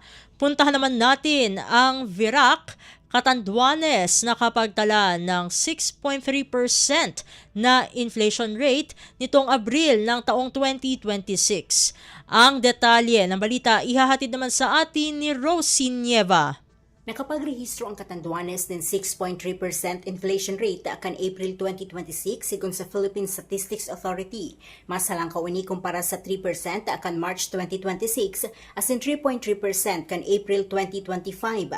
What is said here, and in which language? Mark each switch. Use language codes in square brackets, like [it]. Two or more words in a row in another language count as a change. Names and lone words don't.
[tl] Puntahan naman natin ang Virac, Catanduanes, nakapagtala ng 6.3% na [en] inflation rate [tl] nitong Abril ng taong 2026. Ang detalye ng balita ihahatid naman sa atin ni Rosie Nieva. [bik] Nakapagrehistro ang Catanduanes ng 6.3% [en] inflation rate [bik] akan April 2026 sigon sa Philippine Statistics Authority. Mas halangkaw ini kumpara sa 3% akan March 2026 asin 3.3% kan April 2025.